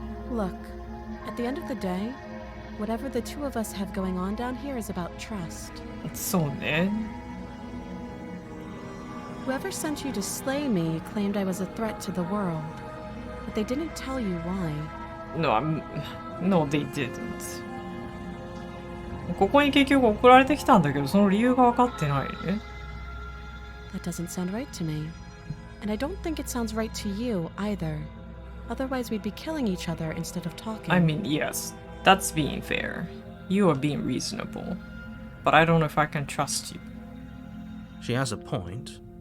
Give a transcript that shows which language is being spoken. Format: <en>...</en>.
<en>Look, at the end of the day, whatever the two of us have going on down here is about trust.</en> <ja>そうね。</ja> <en>Whoever sent you to slay me claimed I was a threat to the world, but they didn't tell you why. No, they didn't.</en> <ja>ここに結局送られてきたんだけど、その理由が分かってないね。</ja> <en>That doesn't sound right to me. And I don't think it sounds right to you either. Otherwise, we'd be killing each other instead of talking. I mean, yes, that's being fair. You are being reasonable. But I don't know if I can trust you. She has a point.</en>